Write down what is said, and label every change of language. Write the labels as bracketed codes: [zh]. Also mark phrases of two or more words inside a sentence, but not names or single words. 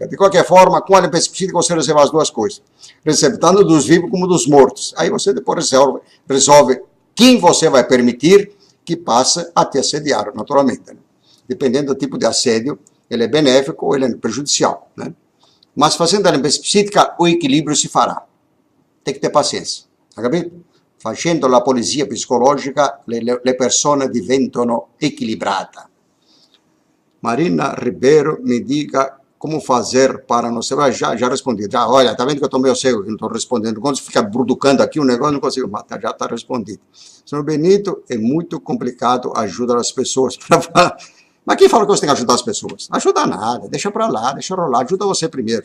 [pt] De qualquer forma, com a limpeza psíquica, você recebe as duas coisas. Recebe tanto dos vivos como dos mortos. Aí você depois resolve quem você vai permitir que passe a te assediar, naturalmente, né? Dependendo do tipo de assédio, ele é benéfico ou ele é prejudicial, né? Mas fazendo a limpeza psíquica, o equilíbrio se fará. Tem que ter paciência. [it] Capito? Facendo la polizia psicologica, le persone diventano equilibrate. [pt] Marina Ribeiro, me diga como fazer para não ser... Já respondi. Olha, tá vendo que eu estou meio cego, que não estou respondendo. Quando você fica bruducando aqui, o negócio não consigo matar. Já está respondido. Senhor Benito, é muito complicado ajudar as pessoas para... Mas quem fala que você tem que ajudar as pessoas? Ajuda nada, deixa para lá, deixa rolar, ajuda você primeiro.